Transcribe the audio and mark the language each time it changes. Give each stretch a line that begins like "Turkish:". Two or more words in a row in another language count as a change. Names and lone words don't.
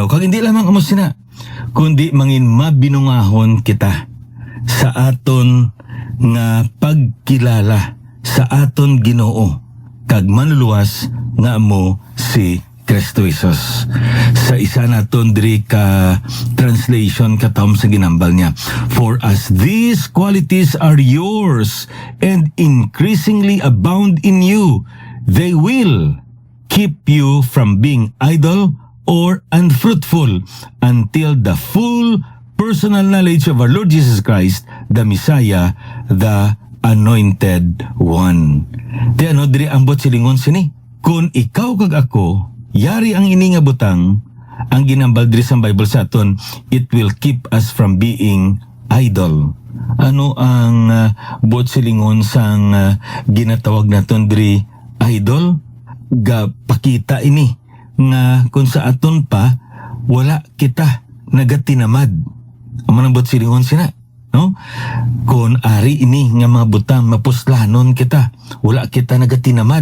Hiligaynon: Kag hindi lamang amo sina, kundi mangin mabinungahon kita sa aton nga pagkilala sa aton Ginoo kag manluluwas nga amo si Kristo Jesus. Sa isa naton diri ka translation katom sa ginambal niya,
English: for as these qualities are yours and increasingly abound in you, they will keep you from being idle or unfruitful until the full personal knowledge of our Lord Jesus Christ, the Messiah, the Anointed One.
Hiligaynon: Di ano diri ambot silingon sini, kung ikaw kag ako yari ang ini nga butang, ang ginambal diri sa Bible sa aton,
English: it will keep us from being idle.
Hiligaynon: Ano ang buot silingon sang ginatawag naton diri idol? Ga pakita ini nga kung sa aton pa wala kita nagatinamad. Amo nang buot silingon sina, no? Kung ari ini nga mga butang mapuslanon kita, wala kita nagatinamad.